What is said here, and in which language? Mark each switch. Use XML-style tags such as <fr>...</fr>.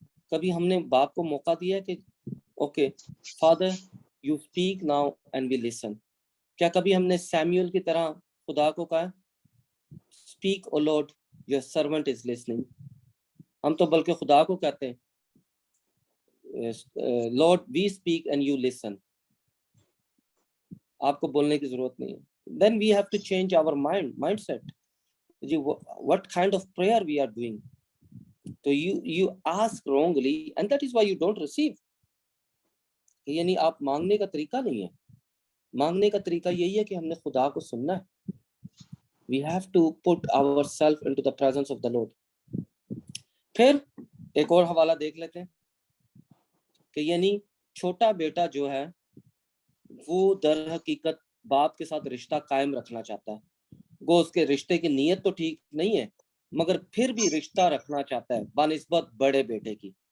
<ur>کبھی ہم نے باپ کو موقع دیا کہ</ur> <en>Okay father you speak now and we listen?</en> <ur>کیا کبھی ہم نے سیمیول کی طرح خدا کو کہا</ur> <en>Speak O lord your servant is listening?</en> <ur>ہم تو بلکہ خدا کو کہتے ہیں</ur> <en>Lord we speak and you listen.</en> <ur>آپ کو بولنے کی ضرورت نہیں ہے.</ur> <en>Then we have to change our mindset. What kind of prayer we are doing? So you ask wrongly and that is why you don't receive.</en> <ur>یعنی آپ مانگنے کا طریقہ نہیں ہے. مانگنے کا طریقہ یہی ہے کہ ہم نے خدا کو سننا ہے.</ur> <en>We have to put ourselves into the presence of the Lord.</en> <ur>پھر ایک اور حوالہ دیکھ لیتے ہیں کہ یعنی چھوٹا بیٹا جو ہے وہ در حقیقت باپ کے ساتھ رشتہ قائم رکھنا چاہتا ہے. وہ اس کے رشتے کی نیت تو ٹھیک نہیں ہے مگر پھر بھی رشتہ رکھنا چاہتا ہے بنسبت بڑے بیٹے کی.</ur>